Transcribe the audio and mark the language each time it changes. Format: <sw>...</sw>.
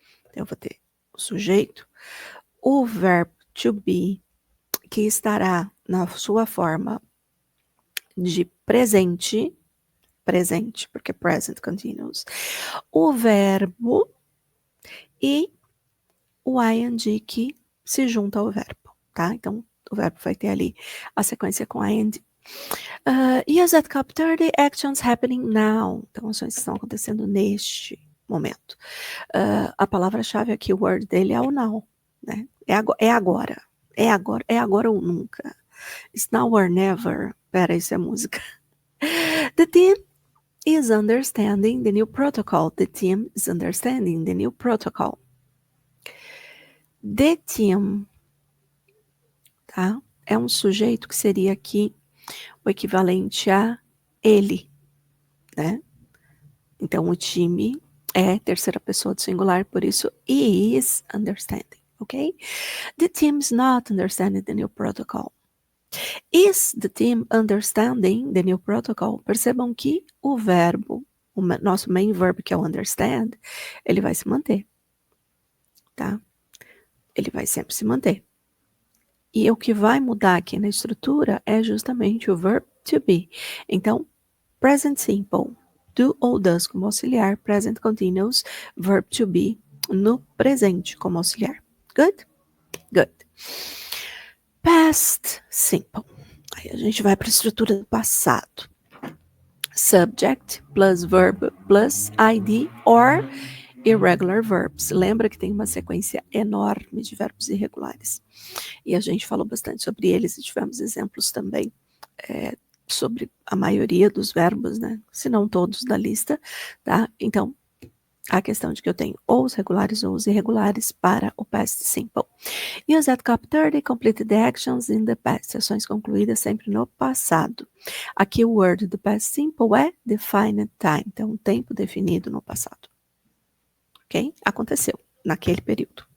<pt>Então, eu vou ter o sujeito, o verb to be, que estará na sua forma de presente, porque present continuous, o verbo e o ing que se junta ao verbo, tá? Então, o verbo vai ter ali a sequência com ing</pt> <en>Use at Cop 30 actions happening now.</en> <pt>Então, ações que estão acontecendo neste momento. A palavra-chave aqui, o word dele é o now, né? É agora. É agora ou nunca.</pt> <en>It's now or never.</en> <pt>Pera, isso é música.</pt> <en>The team is understanding the new protocol. The team is understanding the new protocol. The team, tá?</en> <pt>É um sujeito que seria aqui o equivalente a ele, né? Então, o time é terceira pessoa do singular, por isso, is understanding, ok?</pt> <en>The team is not understanding the new protocol. Is the team understanding the new protocol?</en> <pt>Percebam que o verbo, o nosso main verb, que é o understand, ele vai se manter, tá? Ele vai sempre se manter. E o que vai mudar aqui na estrutura é justamente o verb to be. Então, present simple, do ou does como auxiliar, present continuous, verb to be no presente como auxiliar.</pt> <en>Good? Good.</en> <pt>Past simple. Aí a gente vai para a estrutura do passado.</pt> <en>Subject plus verb plus id or irregular verbs.</en> <pt>Lembra que tem uma sequência enorme de verbos irregulares. E a gente falou bastante sobre eles e tivemos exemplos também sobre a maioria dos verbos, né? Se não todos da lista, tá? Então, a questão de que eu tenho ou os regulares ou os irregulares para o past simple.</pt> <en>Use at Cop 30, complete the actions in the past.</en> <pt>Ações concluídas sempre no passado. Aqui o word do past simple é defined time. Então, tempo definido no passado. Ok? Aconteceu naquele período.</pt>